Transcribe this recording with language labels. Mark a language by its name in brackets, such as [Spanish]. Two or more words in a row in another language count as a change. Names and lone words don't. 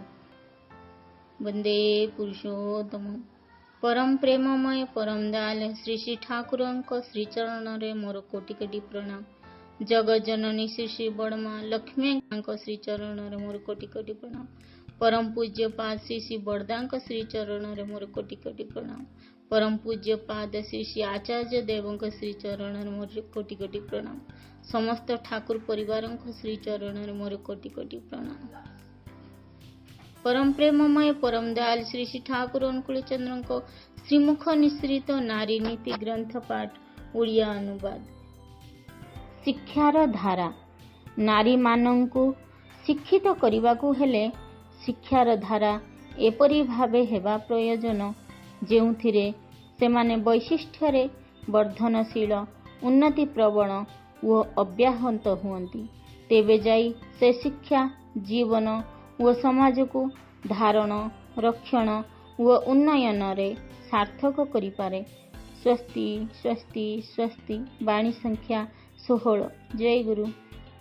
[Odia] ବନ୍ଦେ ପୁରୁଷୋତ୍ତମ ପରମ ପ୍ରେମମୟ ପରମ ଦୟାଲ ଶ୍ରୀ ଶ୍ରୀ ଠାକୁର ଶ୍ରୀଚରଣ ରେ ମୋର କୋଟି କୋଟି ପ୍ରଣାମ। ଜଗତ ଜନନୀ ଶ୍ରୀ ଶ୍ରୀ ବଡ଼ମା ଲକ୍ଷ୍ମୀ ଶ୍ରୀଚରଣ ରେ ମୋର କୋଟି କୋଟି ପ୍ରଣାମ। ପରମ ପୂଜ୍ୟ ପାଦ ଶ୍ରୀ ଶ୍ରୀ ବଡ଼ଦା ଶ୍ରୀଚରଣ ରେ ମୋର କୋଟି କୋଟି ପ୍ରଣାମ। ପରମ ପୂଜ୍ୟ ପାଦ ଶ୍ରୀ ଶ୍ରୀ ଆଚାର୍ଯ୍ୟ ଦେବ ଶ୍ରୀଚରଣ ରେ ମୋର କୋଟି କୋଟି ପ୍ରଣାମ। ସମସ୍ତ ଠାକୁର ପରିବାର ଶ୍ରୀଚରଣ ରେ ମୋର କୋଟି କୋଟି ପ୍ରଣାମ। ପରମ ପ୍ରେମମୟ ପରମ ଦୟାଲ ଶ୍ରୀ ଶ୍ରୀ ଠାକୁର ଅନୁକୂଳ ଚନ୍ଦ୍ର ଶ୍ରୀମୁଖ ନିଶ୍ରିତ ନାରୀ ନୀତି ଗ୍ରନ୍ଥ ପାଠ ଓଡ଼ିଆ ଅନୁବାଦ। ଶିକ୍ଷାର ଧାରା। ନାରୀ ମାନଙ୍କୁ ଶିକ୍ଷିତ କରିବାକୁ ହେଲେ ଶିକ୍ଷାର ଧାରା ଏପରି ଭାବେ ହେବା ପ୍ରୟୋଜନ ଯେଉଁଥିରେ ସେମାନେ ବୈଶିଷ୍ଟ୍ୟ ବର୍ଦ୍ଧନଶୀଳ ଉନ୍ନତି ପ୍ରବଣ ଓ ଅବ୍ୟାହତ ହୁଅନ୍ତି। ତେବେ ଯାଇ ସେ ଶିକ୍ଷା ଜୀବନ ଓ ସମାଜ କୁ ଧାରଣ ରକ୍ଷଣ ଓ ଉନ୍ନୟନ ରେ ସାର୍ଥକ କରିପାରେ। ସ୍ୱସ୍ତି ସ୍ୱସ୍ତି ସ୍ୱସ୍ତି। ବାଣୀ ସଂଖ୍ୟା 16। ଜୟ ଗୁରୁ।